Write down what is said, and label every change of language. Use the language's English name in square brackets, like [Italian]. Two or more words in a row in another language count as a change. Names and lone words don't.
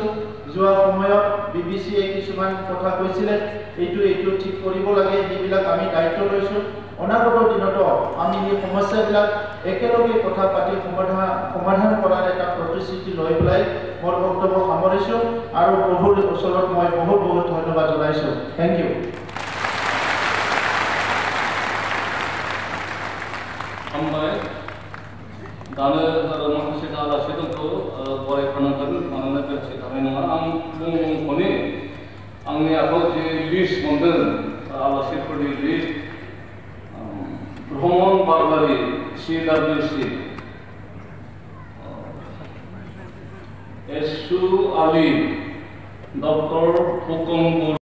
[Assamese] যোৱা সময়ত BBCয়ে কিছুমান কথা কৈছিলে, এইটো ঠিক কৰিব লাগে, সেইবিলাক আমি দায়িত্ব লৈছোঁ। অনাগত দিনতো আমি এই সমস্যাবিলাক একেলগে কথা পাতি সমাধান কৰাৰ এটা প্ৰতিশ্ৰুতি লৈ পেলাই মোৰ বক্তব্য সামৰিছোঁ আৰু প্ৰভুৰ ওচৰত মই বহুত বহুত ধন্যবাদ জনাইছোঁ। [English] thank you. [Bodo] दानो माखासे आलासि दंखौ बरायफानांगोन, मानोना दोनसे थानाय नङा। आं बुंख'नि आंनि आखायाव जि लिस्ट मोनदों आलासिफोरनि लिस्ट, भ्रमण बारबारि CWC, एसु आली, डक्टर हुकुम